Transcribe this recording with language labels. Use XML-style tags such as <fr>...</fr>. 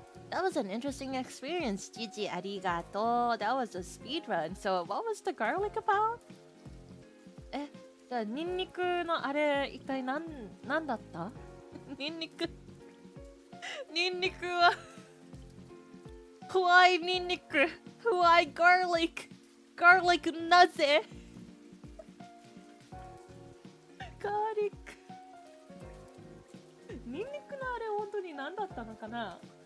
<en>That was an interesting experience. Gigi, arigato. That was a speed run. So, what was the garlic about?</en> <ja>じゃあニンニクのあれ一体なんだった？ニンニクはWhy ニンニク</ja> <en>Why garlic</en> <ja>なぜガーリックニンニクのあれ本当に何だったのかな</ja>